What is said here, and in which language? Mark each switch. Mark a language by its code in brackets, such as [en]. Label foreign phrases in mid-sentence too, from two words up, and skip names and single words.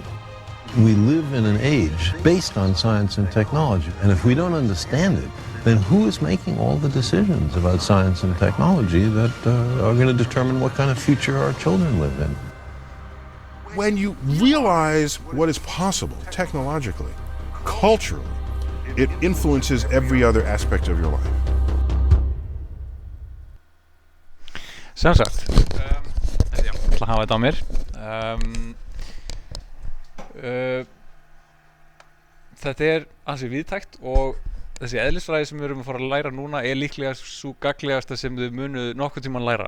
[en] We live in an age based on science and technology, and if we don't understand it, then who is making all the decisions about science and technology that are going to determine what kind of future our children live in? When you realize what is possible technologically, culturally, it influences every other aspect of your life. [is] Sem sagt, ég ætla að hafa þetta á mér. Þetta er ansi víðtækt og þessi eðlisfræði sem við erum að fara að læra núna er líklega svo gagnlegasta sem þið munuð nokkurn tímann læra.